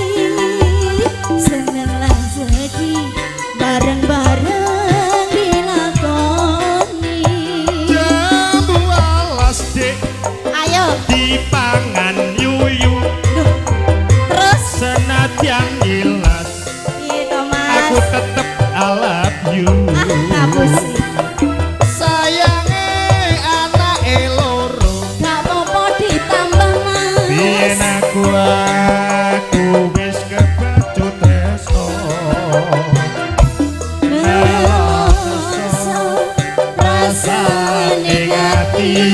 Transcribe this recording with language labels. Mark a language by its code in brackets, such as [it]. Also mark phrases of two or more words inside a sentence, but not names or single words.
[jv] Seneng lan sedih bareng-bareng dilakoni. Jambu alas dek Ayo dipangan yuyu. duh. Terus Senadyan ilas piye to aku Mas? tetep [en] I love you. [jv] Ngapusi. Sayange anake loro. Gak apa-apa ditambah Mas. Biyen aku wis kebacut tresno. Nelongso rasane ati.